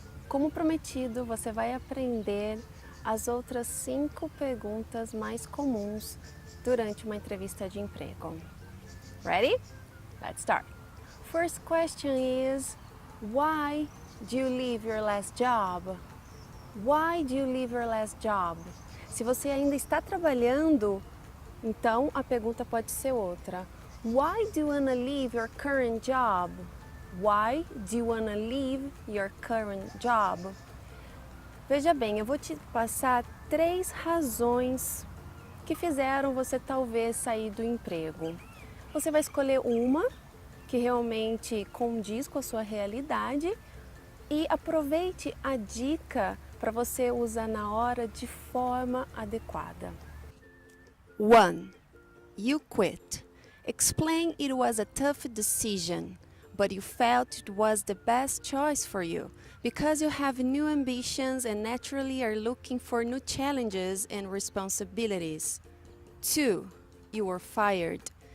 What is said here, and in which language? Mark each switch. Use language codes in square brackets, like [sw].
[pt] Como prometido, você vai aprender as outras 5 perguntas mais comuns durante uma entrevista de emprego. [en] Ready? Let's start. First question is, why do you leave your last job? Why do you leave your last job? [pt] Se você ainda está trabalhando, então a pergunta pode ser outra. [en] Why do you wanna leave your current job? Why do you wanna leave your current job? [pt] Veja bem, eu vou te passar 3 razões que fizeram você talvez sair do emprego. Você vai escolher uma que realmente condiz com a sua realidade e aproveite a dica para você usar na hora de forma adequada. [en] 1. You quit. Explain it was a tough decision, but you felt it was the best choice for you because you have new ambitions and naturally are looking for new challenges and responsibilities. 2. You were fired.